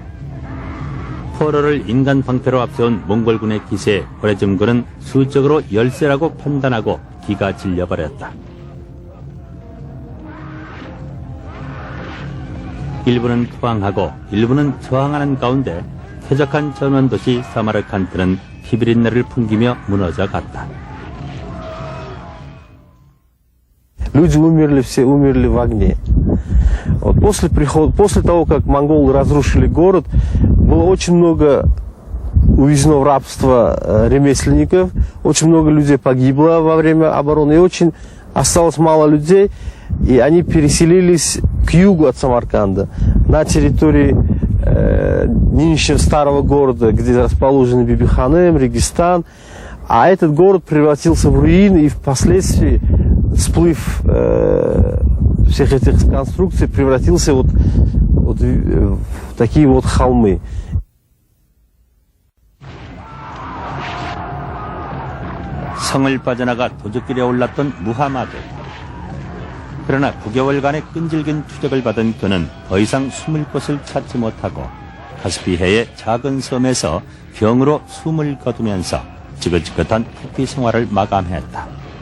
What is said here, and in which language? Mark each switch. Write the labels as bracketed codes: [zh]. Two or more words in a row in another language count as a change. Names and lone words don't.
[ko] 포로를 인간 방패로 앞세운 몽골군의 기세에 호레즘군은 수적으로 열세라고 판단하고 기가 질려버렸다. 일부는 투항하고 일부는 저항하는 가운데 쾌적한 전원도시 사마르칸트는 피비린내를 풍기며 무너져 갔다. [ru] Люди умерли, все умерли в огне. Вот после того, как монголы разрушили город, было очень много увезено в рабство ремесленников, очень много людей погибло во время обороны, и очень осталось мало людей, и они переселились к югу от Самарканда, на территории нынешнего старого города, где расположены Бибиханем, Регистан, а этот город превратился в руины, и впоследствии сплыв всех этих конструкций превратился вот в такие вот холмы. [ko] 성을 빠져나가 도적길에 올랐던 무하마드. 그러나 9개월간의 끈질긴 추적을 받은 그는 더 이상 숨을 곳을 찾지 못하고 카스피해의 작은 섬에서 병으로 숨을 거두면서 지긋지긋한 투피 생활을 마감했다.